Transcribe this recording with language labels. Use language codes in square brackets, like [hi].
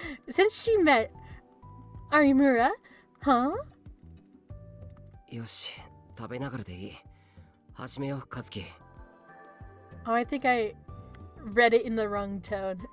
[en] Since she met Arimura, huh? [ja] よし、食べながらでいい。始めよう、和樹。 [en] Oh, I think I read it in the wrong tone.